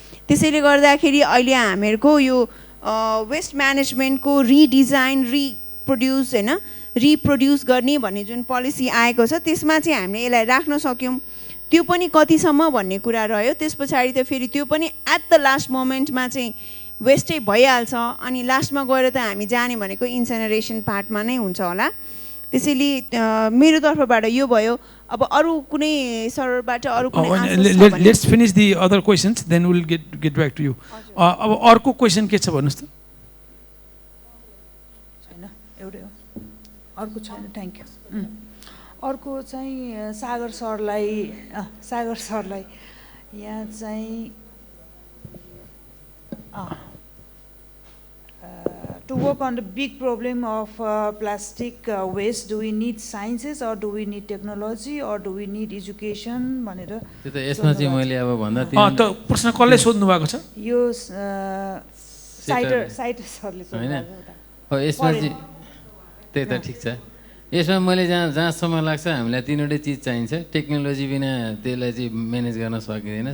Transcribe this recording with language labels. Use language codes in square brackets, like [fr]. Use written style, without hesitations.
[ne] त्यसैले गर्दाखेरि अहिले हामीहरूको यो वेस्ट म्यानेजमेन्टको रिडिजाइन रिप्रोड्युस होइन रिप्रोड्युस गर्ने भन्ने जुन पोलिसी आएको छ त्यसमा चाहिँ हामीले यसलाई राख्न सक्यौँ, त्यो पनि कतिसम्म भन्ने कुरा रह्यो। त्यस पछाडि त फेरि त्यो पनि एट द लास्ट मोमेन्टमा चाहिँ वेस्टै भइहाल्छ, अनि लास्टमा गएर त हामी जाने भनेको इन्सिनरेसन पार्टमा नै हुन्छ होला। त्यसैले मेरो तर्फबाट यो भयो। अब अरु कुनै सरबाट अरु कुनै आन्सर छ भने [en] Let's finish the other questions then will get back to you. [ne] अब अर्को क्वेशन के छ भन्नुस् त? छैन, एउटै हो। अर्को छैन, थ्यांक यू। अर्को चाहिँ सागर सरलाई यहाँ चाहिँ [en] to work on the big problem of plastic waste, do we need sciences or do we need technology or do we need education [ne] भनेर त्यो त यसमा चाहिँ मैले अब भन्दा त प्रश्न कसले सोध्नु भएको छ? यो साइटर सरले सोध्नु भएको हो। यसमा चाहिँ त्यही त ठिक छ। यसमा मैले जहाँसम्म लाग्छ हामीलाई तीनवटै चिज चाहिन्छ। टेक्नोलोजी बिना त्यसलाई चाहिँ म्यानेज गर्न सकिँदैन।